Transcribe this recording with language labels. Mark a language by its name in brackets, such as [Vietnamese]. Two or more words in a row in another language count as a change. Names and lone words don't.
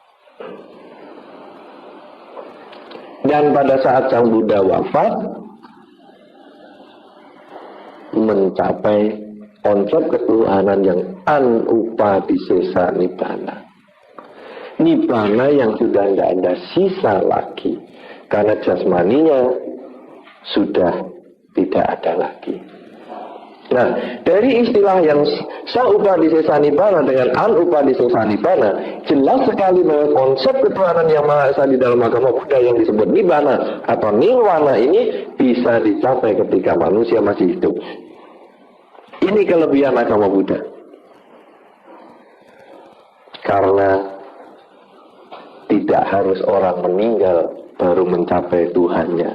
[Indonesian] Dan pada saat Sang Buddha wafat, mencapai konsep ketuhanan yang [Pali] Anupadhisesa Nibbana. [Indonesian] Nibbana yang sudah tidak ada sisa lagi. Karena jasmaninya sudah tidak ada lagi. Nah, dari istilah yang [Pali] sa-upadisesa nibbana [Indonesian] dengan [Pali] an-upadisesa nibbana, [Indonesian] jelas sekali bahwa konsep ketuhanan yang Maha Esa di dalam agama Buddha yang disebut nibbana atau nirwana ini bisa dicapai ketika manusia masih hidup. Ini kelebihan agama Buddha. Karena tidak harus orang meninggal baru mencapai Tuhannya.